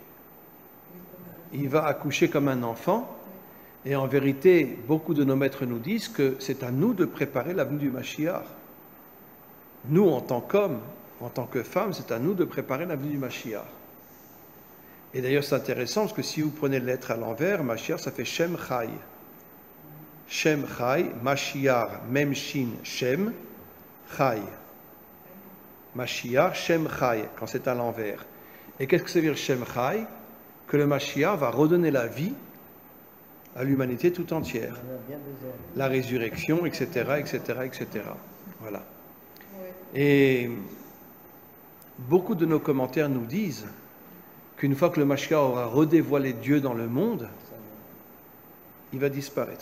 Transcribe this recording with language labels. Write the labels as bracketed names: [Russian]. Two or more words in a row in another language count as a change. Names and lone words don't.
[French] Il va accoucher comme un enfant. Et en vérité, beaucoup de nos maîtres nous disent que c'est à nous de préparer la venue du Mashiach. Nous, en tant qu'hommes, en tant que femmes, c'est à nous de préparer la venue du Mashiach. Et d'ailleurs, c'est intéressant parce que si vous prenez les lettres à l'envers, Mashiach, ça fait [Hebrew] שם חי. שם חי משיח מם שין שם חי. משיח שם חי, [French] quand c'est à l'envers. Et qu'est-ce que ça veut dire [Hebrew] שם חי? [French] Que le Mashiach va redonner la vie à l'humanité tout entière. La résurrection, etc., etc., etc. Voilà. Et beaucoup de nos commentaires nous disent qu'une fois que le Mashiach aura redévoilé Dieu dans le monde, il va disparaître.